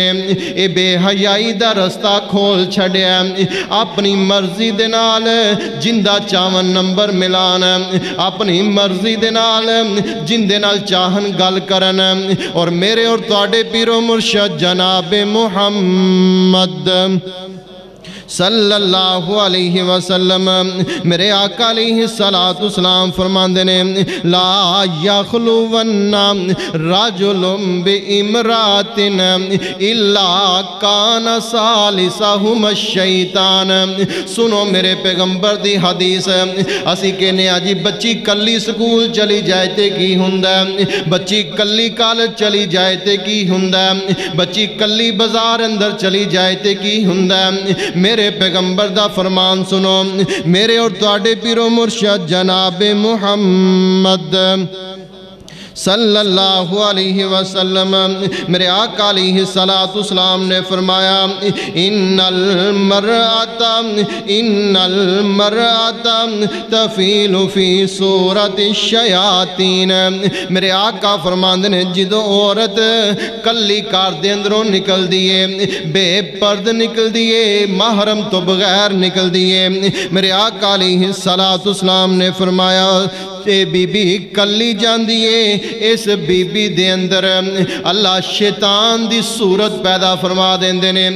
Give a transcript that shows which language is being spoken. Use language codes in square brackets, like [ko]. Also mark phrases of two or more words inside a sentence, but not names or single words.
[pa] یہ بے حیائی دا رستہ کھول چھڈیا، اپنی مرضی دے نال جندا چاون نمبر ملان، اپنی مرضی دے نال جندے نال چاہن گل کرن. اور میرے اور تہاڈے پیرو مرشد جنابِ محمد [ar] صلى الله عليه وسلم [pa] میرے آقا [ar] عليه الصلاة والسلام [pa] فرماندے نے [ar] لا يخلون رجل بامرأة إلا كان ثالثهم الشيطان. [pa] سنو میرے پیغمبر دی حدیث، اسی کہنے جی بچی کلی سکول چلی جائے تے کی ہندا، بچی کلی کالج چلی جائے تے کی ہندا، بچی کلی بازار اندر چلی جائے تے کی ہندا. میرے پیغمبر دا فرمان سنو، میرے اور تہاڈے پیرو مرشد جناب محمد [ar] صلى الله عليه وسلم [pa] میرے آقا [ar] عليه الصلاة والسلام [pa] نے فرمایا [ar] إن المرأة تقبل في صورة شيطان. [pa] میرے آقا فرماندے نے جدوں عورت کلی گھر دے اندروں نکلدی ہے، بے پردہ نکلدی ہے، محرم تو بغیر نکلدی ہے، میرے آقا [ar] عليه الصلاة والسلام [pa] نے فرمایا اے بی بی کلی جاندی ہے، اس بی بی دے اندر اللہ شیطان دی صورت پیدا فرما دیندے نے.